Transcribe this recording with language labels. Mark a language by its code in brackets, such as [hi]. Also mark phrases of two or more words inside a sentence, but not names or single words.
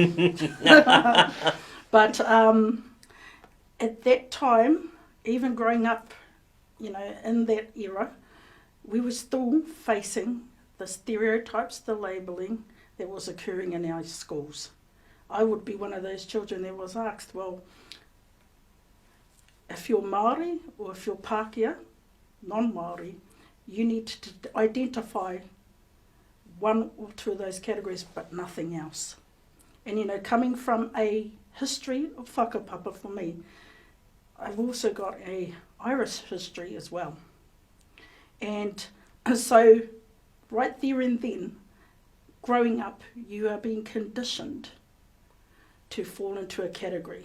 [en] But at that time, even growing up, in that era, we were still facing the stereotypes, the labelling that was occurring in our schools. I would be one of those children that was asked, well, if you're Māori or if you're Pākehā, non-Māori, you need to identify one or two of those categories, but nothing else. And coming from a history of whakapapa for me, I've also got a Irish history as well. And so right there and then, growing up, you are being conditioned to fall into a category.